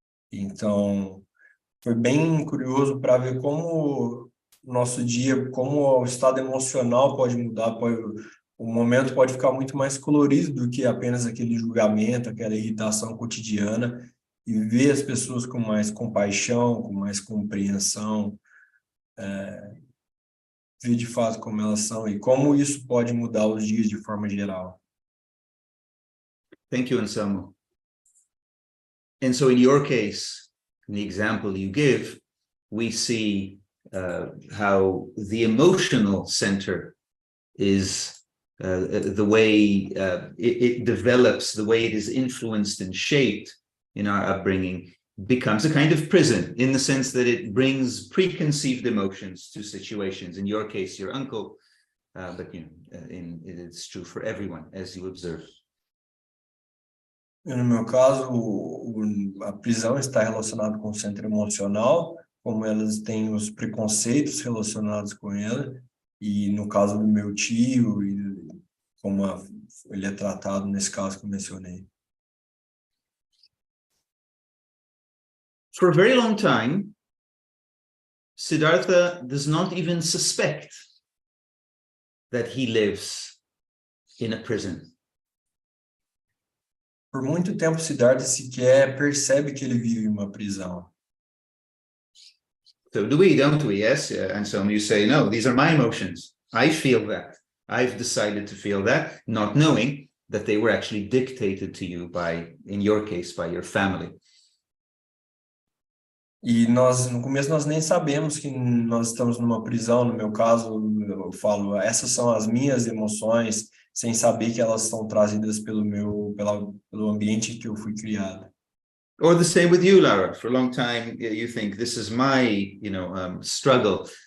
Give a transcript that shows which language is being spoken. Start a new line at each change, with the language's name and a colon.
Portuguese: Então foi bem curioso para ver como o nosso dia, como o estado emocional pode mudar, o momento pode ficar muito mais colorido do que apenas aquele julgamento, aquela irritação cotidiana, e ver as pessoas com mais compaixão, com mais compreensão, ver de fato como elas são e como isso pode mudar os dias de forma geral.
English: Thank you, Anselmo. And so in your case, in the example you give, we see how the emotional center is the way it develops, the way it is influenced and shaped in our upbringing, becomes a kind of prison, in the sense that it brings preconceived emotions to situations. In your case, your uncle, but it's true for everyone, as you observe.
Portuguese: No meu caso, a prisão está relacionada com o centro emocional, como elas têm os preconceitos relacionados com ela, e no caso do meu tio, como ele é tratado nesse caso que eu mencionei.
English: For a very long time, Sidarta does not even suspect that he lives in a prison.
Portuguese: Por muito tempo, Sidarta sequer percebe que ele vive em uma prisão.
English: So do we, don't we? Yes, and so you say, no, these are my emotions. I feel that. I've decided to feel that, not knowing that they were actually dictated to you by, in your case, by your family.
Portuguese: E no começo, nós nem sabemos que nós estamos numa prisão. No meu caso, eu falo, essas são as minhas emoções, sem saber que elas são trazidas pelo ambiente que eu fui criado.
English: Or the same with you, Lara. For a long time, you think, this is my, struggle.